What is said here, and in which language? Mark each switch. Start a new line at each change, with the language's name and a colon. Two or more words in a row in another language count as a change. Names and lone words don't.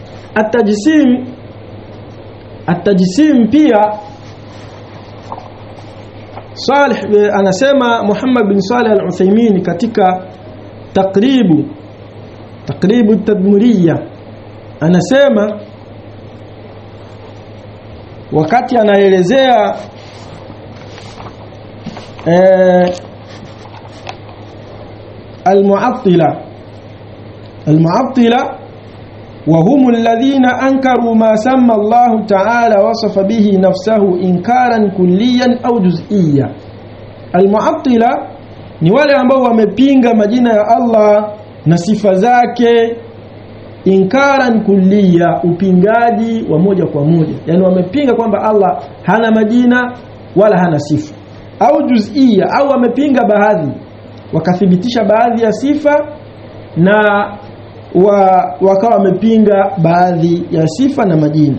Swahili: At-tajsim pia Salih anasema Muhammad bin Salih al-Uthaymeen katika taqribu at-tadmuriyya, anasema wakati anaelezea
Arabic: al-mu'attila وهم الذين أنكروا ما سمى الله تعالى وصف به نفسه إنكارا كليا أو جزئيا.
Swahili: المعطلة ni wale ambao wamepinga majina ya Allah na sifa zake
Arabic: إنكارا كليا,
Swahili: upingaji wa moja kwa moja, yani wamepinga kwamba Allah hana majina wala hana sifa, au juz'iyya, au wamepinga baadhi wakathibitisha baadhi ya sifa na wakawa wamepinga baadhi ya sifa na majina.